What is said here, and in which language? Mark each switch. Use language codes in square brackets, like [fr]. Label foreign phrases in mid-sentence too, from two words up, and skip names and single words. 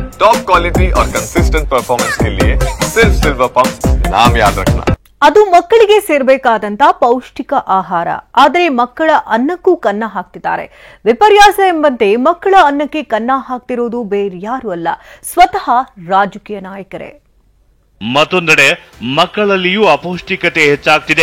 [en] top quality [hi] और [en] consistent performance [hi] के लिए सिर्फ सिल्वर पंप नाम याद रखना। [kn] ಅದು ಮಕ್ಕಳಿಗೆ ಸೇರಬೇಕಾದಂತ ಪೌಷ್ಟಿಕ ಆಹಾರ. ಆದರೆ ಮಕ್ಕಳ ಅನ್ನಕ್ಕೂ ಕನ್ನ ಹಾಕ್ತಿದ್ದಾರೆ. ವಿಪರ್ಯಾಸ ಎಂಬಂತೆ ಮಕ್ಕಳ ಅನ್ನಕ್ಕೆ ಕನ್ನ ಹಾಕ್ತಿರೋದು ಬೇರ್ಯಾರು ಅಲ್ಲ, ಸ್ವತಃ ರಾಜಕೀಯ ನಾಯಕರೇ. ಮತ್ತೊಂದೆಡೆ ಮಕ್ಕಳಲ್ಲಿಯೂ ಅಪೌಷ್ಟಿಕತೆ ಹೆಚ್ಚಾಗ್ತಿದೆ.